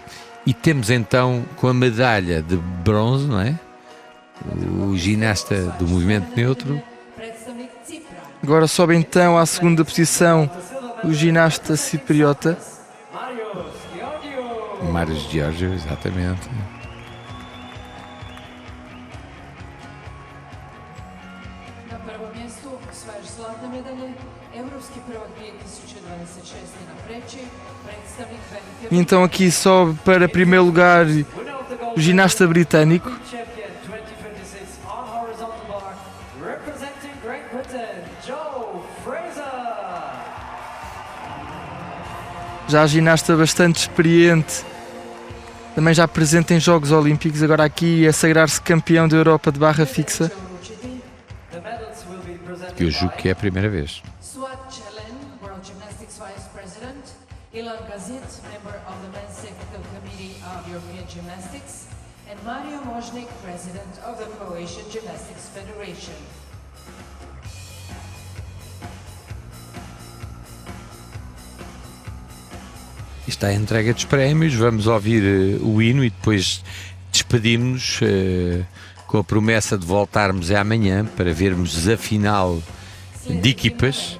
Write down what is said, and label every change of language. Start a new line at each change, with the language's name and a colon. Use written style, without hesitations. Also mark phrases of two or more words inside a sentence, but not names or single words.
Portuguese: E temos então com a medalha de bronze, não é? O ginasta do movimento neutro. Agora sobe então à segunda posição o ginasta cipriota. Marius Georgiou, exatamente.
Croatian: Na prvom mjestu osvajač zlatne medalje, evropski prvak 2026 na preći, predstavnik Velike.
Portuguese: E então aqui sobe para primeiro lugar o ginasta britânico. Já ginasta bastante experiente, também já presente em Jogos Olímpicos, agora aqui a sagrar-se campeão da Europa de barra fixa. Que eu julgo que é a primeira vez. Suat Chelen,
English: World Gymnastics Vice President, Ilan Gazit, member of the Men's Technical Committee of European Gymnastics, and Mario Mojnik, President of the Croatian Gymnastics Federation.
Portuguese: Está a entrega dos prémios, vamos ouvir o hino e depois despedimos-nos com a promessa de voltarmos amanhã para vermos a final de equipas.